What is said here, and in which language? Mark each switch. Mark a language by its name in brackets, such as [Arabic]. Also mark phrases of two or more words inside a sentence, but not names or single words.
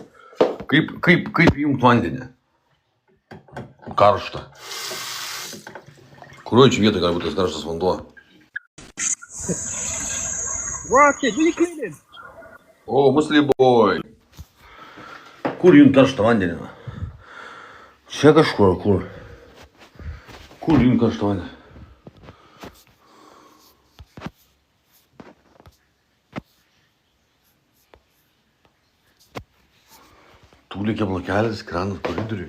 [Lithuanian] Kaip įjungt vandenį? Karštą. Kuriuo čia vietoj gali būti tas karštas vanduo? [English] Rocket, what are you cleaning? O, musly boy. [Lithuanian] Kur įjungt karštą vandenį? Čia kažkur, kur? Kur įjungt karštą vandenį? Tūlikė blokelis, kranas koridoriui.